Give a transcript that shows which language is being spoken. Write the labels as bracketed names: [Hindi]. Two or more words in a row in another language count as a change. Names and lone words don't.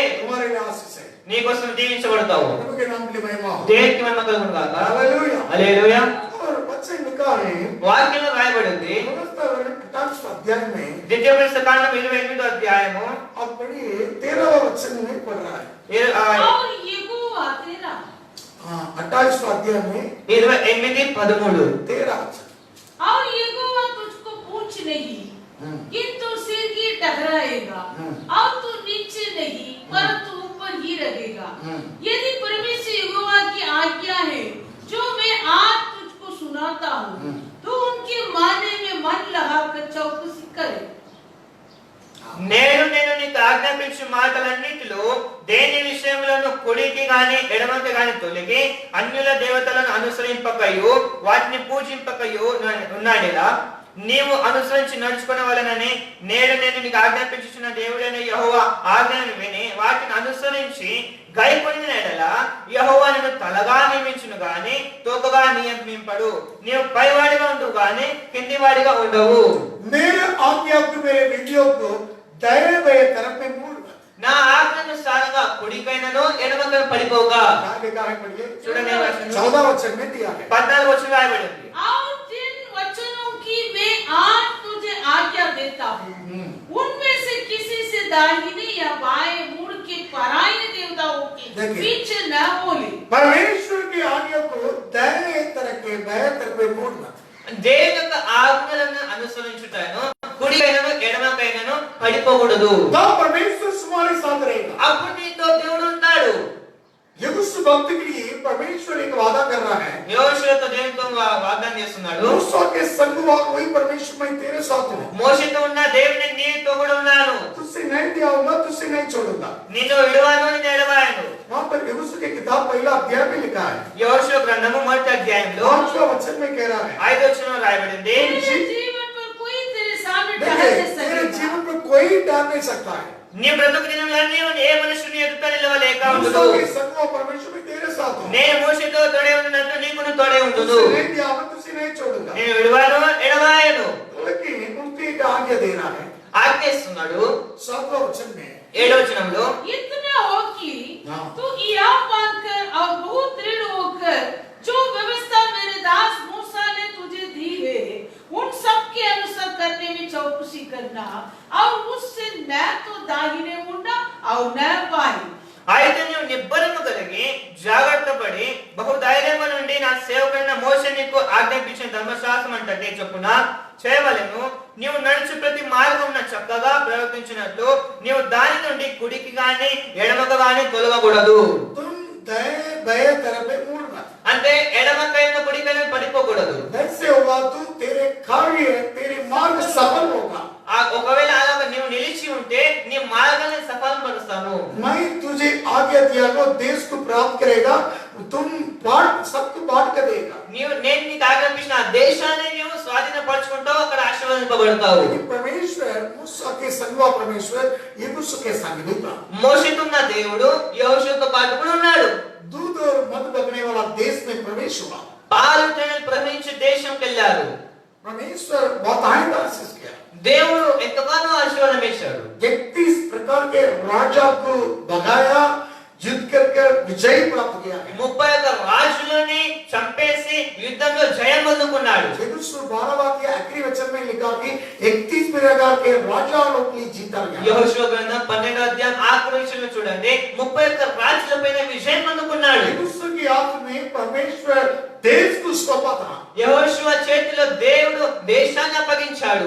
[Hindi] तुम्हारे लिए आशीष है। [Telugu] నీకోసం దీవించబడతావు. [Hindi] प्रभु के नाम के लिए महिमा हो। [Telugu] దేవునికి మహిమ కలుగును గాక. [Hindi] हालेलुया। [Telugu] హల్లెలూయా. [Hindi] और वचन लिखा है [Telugu] వాక్యంలో రాయబడింది, [Hindi] अध्याय में, [Telugu] ద్వితీయోపదేశ కాండం 28వ అధ్యాయము [Hindi] आप पढ़िए 13वां वचन में पढ़ रहा है। और यहोवा यहोवा तेरा 28वां अध्याय में 28:13 13 और यहोवा तुझको पूछ नहीं किंतु सिर की टकराएगा और तू नीचे नहीं पर तू ऊपर ही रहेगा। यदि परमेश्वर यहोवा की आज्ञा है जो मैं आज तुझको सुनाता हूँ तो उनके मानने में मन लगाकर चौकसी करे। [Telugu] నేను నీకు ఆజ్ఞాపించు మాటలన్నిటిలో దేని విషయంలోనూ కుడికి గాని ఎడమకి గాని తొలగి అన్యుల దేవతలను అనుసరింపకయు వాటిని పూజింపకయు ఉన్నాడేలా నీవు అనుసరించి నడుచుకునే వలనని నేను నీకు ఆజ్ఞాపించుచున్న దేవుడైన యెహోవా ఆజ్ఞను విని వాటిని అనుసరించి గైకొనిన ఎడల యెహోవా నిన్ను తలగా నియమించును గాని తోకగా నియమింపడు। నీవు పైవాడిగా ఉండు గాని కిందివాడిగా ఉండవు। [Hindi] मेरे आज्ञा को मेरे विधियों को दाएं बाएं तरफ में मोड़ मत। [Telugu] నా ఆజ్ఞానుసారంగా కుడికైనను ఎడమకైన పడిపోగా। [Hindi] आगे कहां पढ़िए [Telugu] చూడండి [Hindi] 14 वचन में दिया है [Telugu] 14 वचन రాయబడి ఉంది। [Hindi] और जिन वचनों की मैं आज तुझे आज्ञा देता हूँ उनमें से किसी से दाहिने या बाएं मुड़ के पराये देवताओं के पीछे न बोले। परमेश्वर की आज्ञा को दाएं तरफ के बाएं तरफ में मोड़ मत। [Telugu] దేవుని యొక్క ఆజ్ఞలను అనుసరించుటను కుడికైనను ఎడమకైనను పడిపోకూడదు। [Hindi] तो परमेश्वर तुम्हारे साथ रहेगा। [Telugu] అప్పుడు నీతో దేవుడు ఉంటాడు। [Hindi] यहोशू भक्त के लिए परमेश्वर एक वादा कर रहा है। [Telugu] యోషువతో దేవునితో వాగ్దానం చేస్తున్నాడు। [Hindi] मूसा के संग वही परमेश्वर मैं तेरे साथ हूँ। [Telugu] మోషేతో ఉన్న దేవుని నీతో కూడా ఉన్నాను। [Hindi] तुझसे नहीं दियाऊंगा तुझसे नहीं छोड़ूंगा। [Telugu] నిన్ను విడువను నిన్ను ఎడబాయను। [Hindi] वहाँ पर यहोशू की किताब पहला अध्याय में लिखा है। [Telugu] యోషువ గ్రంథము మొదటి అధ్యాయంలో [Hindi] 5वां वचन में कह रहा है [Telugu] 5వ వచనంలో రాయబడింది। [Hindi] तेरे जीवन पर कोई तेरे सामने ठहर देखिए नहीं तेरे सकेगा। जीवन पर कोई डर नहीं सकता है। [Telugu] నీ బ్రతుకు దినములన్నీ ఏ మనుషుని ఎదుట నిలవలేక [Hindi] मूसा [Telugu] ఉండును। [Hindi] के संग परमेश्वर मैं तेरे साथ हूँ। [Telugu] నేను మోషేతో తోడే ఉన్నట్టు నీకును తోడే ఉండును। [Hindi] तुझसे नहीं दियाऊंगा तुझसे नहीं छोड़ूंगा। [Telugu] నేను విడువను ఎడబాయను। [Hindi] लेकिन उनकी एक आज्ञा देना है। [Telugu] ఆజ్ఞిస్తున్నాడు [Hindi] 7वां वचन में [Telugu] 7వ వచనంలో [Hindi] इतना हो कि हाँ। तू यह मानकर और बहुत दृढ़ होकर जो व्यवस्था मेरे दास मूसा ने तुझे दी है उन सब के अनुसार करने में चौकसी करना और उससे न तो दाहिने मुड़ना और न बाएं। [Telugu] అయితే నీవు నిబ్బరము కలిగి జాగ్రత్త పడి బహుధైర్యము నుండి నా సేవకుడైన మోషే నీకు ఆజ్ఞాపించిన ధర్మశాస్త్రం అంటే చొప్పున చేయవలెను। నీవు నడుచు ప్రతి మార్గమున చక్కగా ప్రవర్తించినట్లు నీవు దాని నుండి కుడికి గాని ఎడమకు గాని తొలగకూడదు। [Hindi] तुम दाएं बाएं तरफ में मोड़ मत। [Telugu] అంటే ఎడమకైన కుడికైన పడిపోకూడదు। [Hindi] ऐसे होगा तो तेरे कार्य तेरे मार्ग सफल होगा। [Telugu] ఒకవేళ అలాగ నీవు నిలిచి ఉంటే నీ మార్గాన్ని సఫలపరుస్తాను। [Hindi] मैं तुझे आज्ञा दिया को देश को प्राप्त करेगा तुम बांट सबको बांट कर देगा। [Telugu] నేను నీకు ఆజ్ఞాపించిన ఆ దేశాన్ని నీవు స్వాధీనపరచుకుంటావు, అక్కడ ఆశీర్వదింపబడతావు। [Hindi] लेकिन परमेश्वर मूसा के संग परमेश्वर यहोशू के संग भी था। [Telugu] మోషేతో ఉన్న దేవుడు యెహోషువతో పాటు కూడా ఉన్నాడు। [Hindi] दूध और मध बगने वाला देश में प्रवेश हुआ। [Telugu] పాలు తేనెలు ప్రవహించే దేశంకి వెళ్ళారు। [Hindi] परमेश्वर बहुत आनंद आशीष किया। [Telugu] దేవుడు ఎంతగానో ఆశీర్వాదం ఇచ్చాడు। [Hindi] 31 प्रकार के राजा को भगाया युद्ध करके विजय प्राप्त किया। [Telugu] 31 రాజులని చంపేసి యుద్ధంలో జయం పొందుకున్నాడు। [Hindi] यहोशू 12वां के आखिरी वचन में लिखा कि 31 प्रकार के राजाओं को जीता गया। [Telugu] యెహోషువ గ్రంథం 12వ అధ్యాయం ఆఖరి వచనంలో చూడండి 31 రాజులపైన విజయం పొందుకున్నాడు। [Hindi] यहोशू की हाथ में परमेश्वर देश को सौंपा था। [Telugu] యెహోషువ చేతిలో దేవుడు దేశాన్ని అప్పగించాడు।